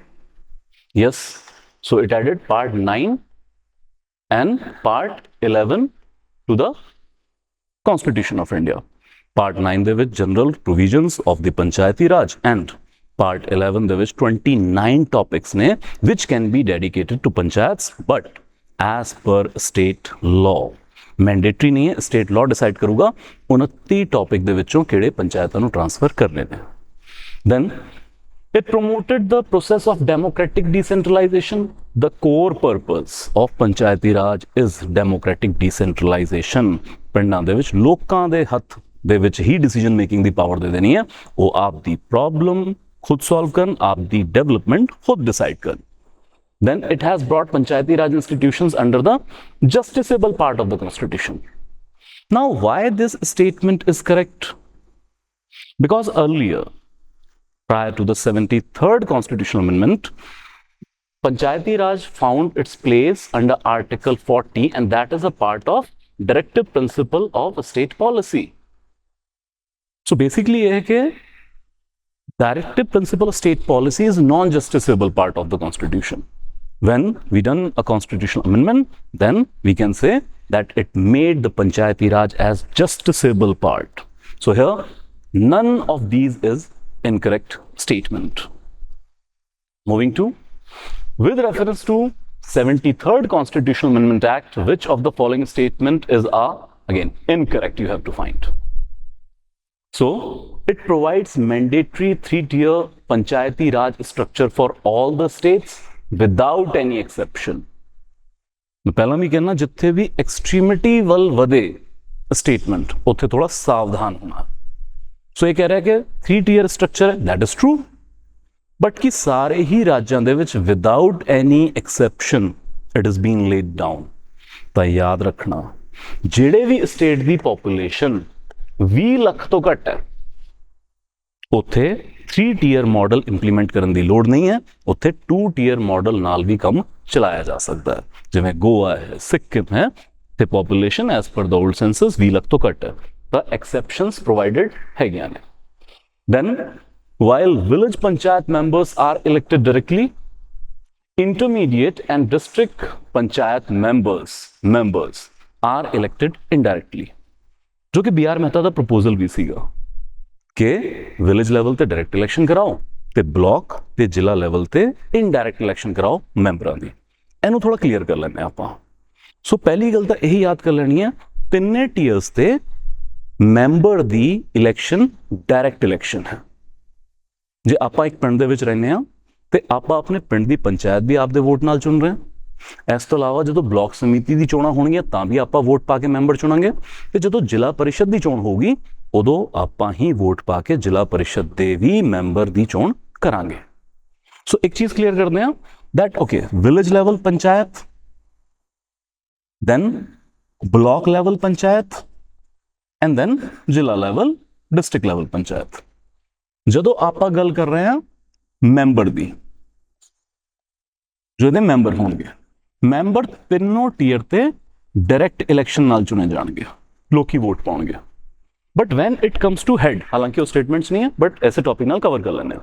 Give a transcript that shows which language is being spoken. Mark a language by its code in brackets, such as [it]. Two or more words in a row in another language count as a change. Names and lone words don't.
[en] Yes, so it added part 9 and part 11 to the Constitution of India. Part 9 [pa] ਦੇ ਵਿੱਚ [en] general provisions of the Panchayati Raj and part 11 [pa] ਦੇ ਵਿੱਚ [en] 29 topics ਨੇ which can be dedicated to panchayats but as per state law. [pa] Mandatory ਨਹੀਂ ਹੈ, [en] state law decide [pa] ਕਰੂਗਾ 29 topic ਦੇ ਵਿੱਚੋਂ ਕਿਹੜੇ ਪੰਚਾਇਤਾਂ ਨੂੰ transfer ਕਰਨੇ ਨੇ. [en] Then it promoted the process of democratic decentralization. The core purpose of Panchayati Raj is democratic decentralization. [pa] ਪਿੰਡਾਂ ਦੇ ਵਿੱਚ ਲੋਕਾਂ ਦੇ ਹੱਥ ਦੇ ਵਿੱਚ ਹੀ [en] decision making [pa] ਦੀ ਪਾਵਰ ਦੇ ਦੇਣੀ ਹੈ, ਉਹ ਆਪ ਦੀ ਪ੍ਰੋਬਲਮ ਖੁਦ ਸੋਲਵ ਕਰਨ, ਆਪ ਦੀ ਡਿਵੈਲਪਮੈਂਟ ਖੁਦ ਡਿਸਾਈਡ ਕਰਨ. [en] Then it has brought Panchayati Raj institutions under the justiciable part of the Constitution. Now, why this statement is correct? Because earlier, prior to the 73rd Constitutional Amendment, Panchayati Raj found its place under Article 40 and that is a part of directive principle of state policy. So basically [hi] ये है कि [en] directive principle of state policy is non-justiciable part of the Constitution. When we done a constitutional amendment, then we can say that it made the Panchayati Raj as justiciable part. So here, none of these is incorrect statement. Moving to, with reference to 73rd Constitutional Amendment Act, which of the following statement is again incorrect? You have to find. So it provides mandatory 3-tier Panchayati Raj structure for all the states without any exception. [pa] ਮੈਂ ਪਹਿਲਾਂ ਵੀ ਕਹਿਨਾ ਜਿੱਥੇ ਵੀ ਐਕਸਟ੍ਰੀਮਿਟੀ ਵੱਲ ਵਧੇ ਸਟੇਟਮੈਂਟ ਉੱਥੇ ਥੋੜ੍ਹਾ ਸਾਵਧਾਨ ਹੋਣਾ. [en] सो [hi] ये कह रहा है कि [en] 3-tier structure है, that is true, but [pa] ਕਿ ਸਾਰੇ ਹੀ ਰਾਜਾਂ ਦੇ ਵਿੱਚ [en] without any exception it is being laid down. [pa] ਤਾਂ ਯਾਦ ਰੱਖਣਾ ਜਿਹੜੇ ਭੀ ਸਟੇਟ ਕੀ ਪਾਪੂਲੇਸ਼ਨ 20 ਲੱਖ ਤੋਂ ਘੱਟ ਹੈ ਉੱਥੇ [en] 3-tier model [pa] ਇੰਪਲੀਮੈਂਟ ਕਰਨ ਦੀ ਲੋੜ ਨਹੀਂ ਹੈ, ਉੱਥੇ [en] 2-tier model [pa] ਨਾਲ ਵੀ ਕੰਮ ਚਲਾਇਆ ਜਾ ਸਕਦਾ ਹੈ. ਜਿਵੇਂ ਗੋਆ ਹੈ, ਸਿੱਕਿਮ ਹੈ ਤੇ ਪੋਪੂਲੇਸ਼ਨ [en] as per the old census [pa] 20 ਲੱਖ ਤੋਂ ਘੱਟ ਹੈ, ਤਾਂ [en] exceptions provided [pa] ਹੈਗੀਆਂ ਨੇ. [en] ਦੈਨ while village panchayat members are elected directly, intermediate and district panchayat members are elected indirectly. [hi] जो कि [pa] BR मेहता ਦਾ ਪ੍ਰਪੋਜ਼ਲ ਵੀ ਸੀਗਾ ਕਿ [en] village level [pa] ਤੇ [en] direct election [pa] ਕਰਾਓ ਤੇ ਬਲਾਕ ਤੇ ਜ਼ਿਲ੍ਹਾ ਲੈਵਲ ਤੇ [en] indirect election [pa] ਕਰਾਓ ਮੈਂਬਰਾਂ ਦੀ. ਇਹਨੂੰ ਥੋੜਾ ਕਲੀਅਰ ਕਰ ਲੈਂਦੇ ਆਪਾਂ. ਸੋ ਪਹਿਲੀ ਗੱਲ ਤਾਂ ਇਹੀ ਯਾਦ ਕਰ ਲੈਣੀ ਹੈ, ਤਿੰਨੇ ਟੀਅਰਸ ਤੇ ਮੈਂਬਰ ਦੀ [en] election direct election [pa] ਹੈ. ਜੇ ਆਪਾਂ ਇੱਕ ਪਿੰਡ ਦੇ ਵਿੱਚ ਰਹਿੰਦੇ ਹਾਂ ਤੇ ਆਪਾਂ ਆਪਣੇ ਪਿੰਡ ਦੀ ਪੰਚਾਇਤ ਵੀ ਆਪਦੇ ਵੋਟ ਨਾਲ ਚੁਣ ਰਹੇ ਹਾਂ. ਇਸ ਤੋਂ ਇਲਾਵਾ ਜਦੋਂ ਬਲਾਕ ਸਮਿਤੀ ਦੀ ਚੋਣਾਂ ਹੋਣਗੀਆਂ ਤਾਂ ਵੀ ਆਪਾਂ ਵੋਟ ਪਾ ਕੇ ਮੈਂਬਰ ਚੁਣਾਂਗੇ ਤੇ ਜਦੋਂ ਜ਼ਿਲ੍ਹਾ ਪਰਿਸ਼ਦ ਦੀ ਚੋਣ ਹੋਊਗੀ ਉਦੋਂ ਆਪਾਂ ਹੀ ਵੋਟ ਪਾ ਕੇ ਜ਼ਿਲ੍ਹਾ ਪਰਿਸ਼ਦ ਦੇ ਵੀ ਮੈਂਬਰ ਦੀ ਚੋਣ ਕਰਾਂਗੇ. ਸੋ ਇੱਕ ਚੀਜ਼ ਕਲੀਅਰ ਕਰਦੇ ਹਾਂ [en] that okay, village level panchayat, then block level panchayat and then ਜ਼ਿਲ੍ਹਾ level district level panchayat. [pa] ਜਦੋਂ ਆਪਾਂ ਗੱਲ ਕਰ ਰਹੇ ਹਾਂ ਮੈਂਬਰ ਦੀ, ਜੋ ਇਹਦੇ ਮੈਂਬਰ ਹੋਣਗੇ, ਮੈਂਬਰ ਤਿੰਨੋਂ ਟੀਅਰ ਤੇ [en] direct election [pa] ਨਾਲ ਚੁਣੇ ਜਾਣਗੇ, ਲੋਕੀ ਵੋਟ ਪਾਉਣਗੇ. [en] but when it comes to head, [pa] ਹਾਲਾਂਕਿ ਉਹ ਸਟੇਟਮੈਂਟਸ ਨਹੀਂ ਹੈ ਬਟ ਐਸੇ ਟੌਪਿਕ ਨਾਲ ਕਵਰ ਕਰ ਲੈਂਦੇ ਹਾਂ.